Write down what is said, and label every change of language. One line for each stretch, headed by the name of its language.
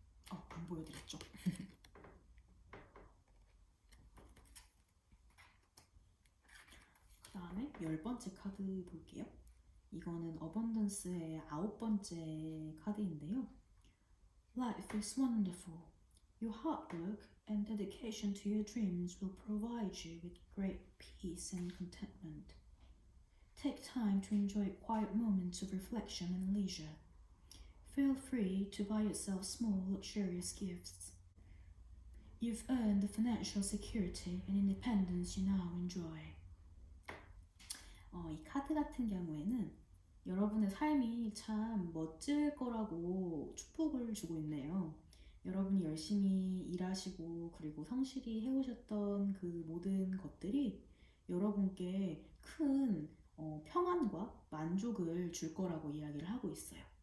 Korean: 안 보여드렸죠? 그 다음에 10번째 카드 볼게요. 이거는 어번던스의 9번째 카드인데요.
English: Life is wonderful. Your hard work and dedication to your dreams will provide you with great peace and contentment. Take time to enjoy quiet moments of reflection and leisure. Feel free to buy yourself small, luxurious gifts. You've earned the financial security and independence you now enjoy.
Korean: 이 카드 같은 경우에는 여러분의 삶이 참 멋질 거라고 축복을 주고 있네요. 여러분이 열심히 일하시고 그리고 성실히 해오셨던 그 모든 것들이 여러분께 큰 평안과 만족을 줄 거라고 이야기를 하고 있어요.